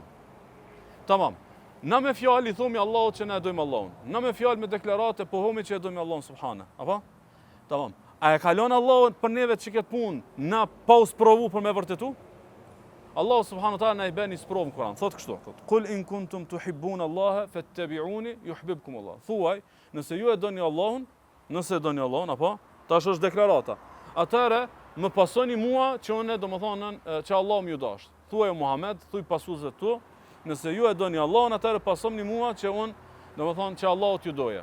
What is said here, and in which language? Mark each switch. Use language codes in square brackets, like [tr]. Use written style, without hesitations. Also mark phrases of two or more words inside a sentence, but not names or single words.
[sq] Tamam. Na me fjalë i thomi Allahut që ne e dojmë Allahun. Na me fjalë me deklarate pohomi që e dojmë Allahun subhana. Apo? Tamam. A e kalon Allahun për neve që këtë punë na pa u sprovu për me vërtetu? Allah [ar] سبحانه وتعالى [sq] na i bën një sprovë në Kur'an. Thot kështu, thot: [ar] "قل إن كنتم تحبون الله فاتبعوني يحببكم الله." [sq] Thuaj, nëse ju e doni Allahun, apo? Tash është deklarata. Atëherë më pasoni mua që unë domethënë që Allah më ju dash. Thuaj Muhammed, thuaj pasuesve tu, nëse ju e doni Allahun, atëherë pasoni mua që unë domethënë që Allah t'ju doje.